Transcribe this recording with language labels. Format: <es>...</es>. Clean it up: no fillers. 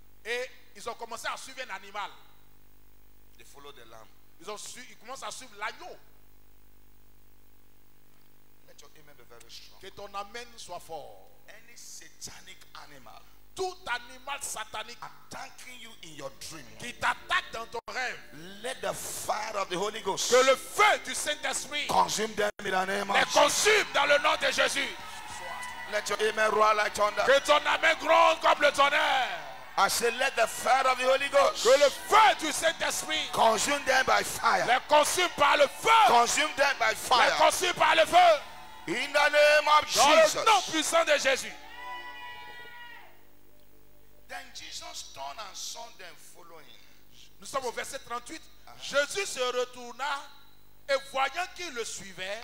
<fr>et ils ont commencé à suivre un animal.</fr> <en>They followed the lamb.</en> <fr>Ils commencent à suivre l'agneau.</fr> <en>Let your amen be very strong.</en> <fr>Que ton amen soit fort.</fr> <en>Any satanic animal</en> <fr>Tout animal satanique</fr> <en>attacking you in your dream,</en> <fr>qui t'attaque dans ton rêve,</fr> <en>let the fire of the Holy Ghost</en> <fr>que le feu du Saint-Esprit</fr> <en>consume them in the name</en> <fr>les</fr> <en>of Jesus.</en> <fr>consume dans le nom de Jésus.</fr> <en>Let your amen roar like thunder.</en> <fr>Que ton amen gronde comme le tonnerre.</fr> <en>I say, let the fire of the Holy Ghost</en> <fr>Que le feu du Saint-Esprit</fr> <en>consume them by fire.</en> <fr>les consume par le feu.</fr> <en>Consume them by</en> <fr>Les</fr> <en>fire.</en> <fr>consume par le feu.</fr> <en>In the name of</en> <fr>Dans le</fr> <en>Jesus.</en> <fr>nom puissant de Jésus.</fr> <en>Then Jesus turned and saw them following.</en> <fr>Nous sommes au verset 38. Jésus se retourna et voyant qu'ils le suivaient,</fr>